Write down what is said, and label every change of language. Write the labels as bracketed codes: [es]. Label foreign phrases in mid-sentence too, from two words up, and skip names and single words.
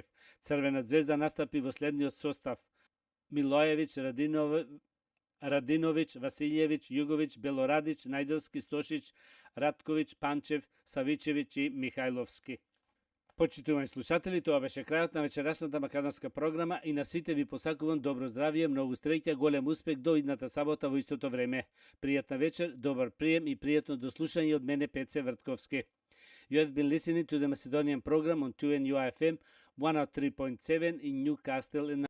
[mk] Црвена звезда настапи во следниот состав: Милојевиќ, Радиновиќ, Василјевиќ, Југовиќ, Белорадиќ, Најдовски, Стошиќ, Радковиќ, Панчев, Савичевиќ и Михајловски. Почитувани слушатели, тоа беше крајот на вечерасната македонска програма и на сите ви посакувам добро здравје, многу среќа, голем успех до идната сабота во истото време. Пријатна вечер, добар прием и пријатно дослушање од мене Пеце Вртковски. [en] You have been listening to the Macedonian program on 2NUFM 103.7 in Newcastle in